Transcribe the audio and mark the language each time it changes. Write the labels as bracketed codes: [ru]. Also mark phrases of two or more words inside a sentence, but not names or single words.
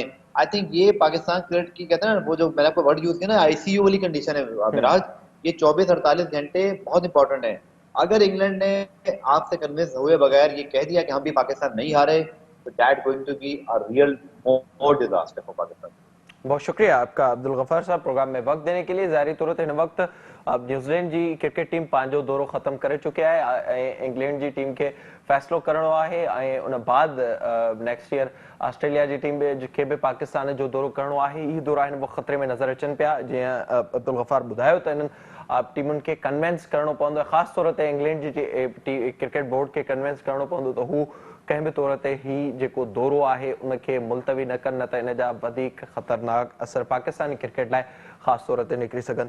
[en] I think [ur] یہ پاکستان کرکٹ کی کہتے ہیں نا، وہ جو میں نے آپ کو [en] word use [ur] کیا نا، آئی سی یو والی کنڈیشن ہے میراج، یہ 24-48 گھنٹے بہت امپورٹنٹ ہے. اگر انگلینڈ نے آپ سے کنونس ہوئے بغیر یہ کہہ دیا کہ ہم بھی پاکستان نہیں ہارے، تو [en] that going to be a real more disaster for Pakistan. [ur] بہت شکریہ آپ کا عبدالغفار صاحب، پروگرام میں وقت دینے کے لیے. [sd] जारी तौर हिन वक्त अब न्यूजीलैंड जी क्रिकेट टीम पंहिंजो दौरो ख़त्म करे चुकी है, इंग्लैंड जी टीम के फ़ैसिलो करणो आहे, ऐं उन बाद [en] next year [sd] ऑस्ट्रेलिया जी टीम खे भी पाकिस्तान जो दौरो करणो आहे। इहे दौरा आहिनि वो ख़तरे में नज़र अचनि पिया, जीअं अब्दुल गफार ॿुधायो त इन्हनि टीमुनि खे कन्वेंस करणो पवंदो आहे, ख़ासि तौर ते इंग्लैंड जी क्रिकेट बोर्ड खे कन्वेंस करणो पवंदो त हू कंहिं बि तौर ते ही जेको दौरो आहे उनखे मुलतवी न कनि, न त इन जा वधीक ख़तरनाक असर पाकिस्तानी क्रिकेट लाइ ख़ासि तौर ते निकिरी सघनि था।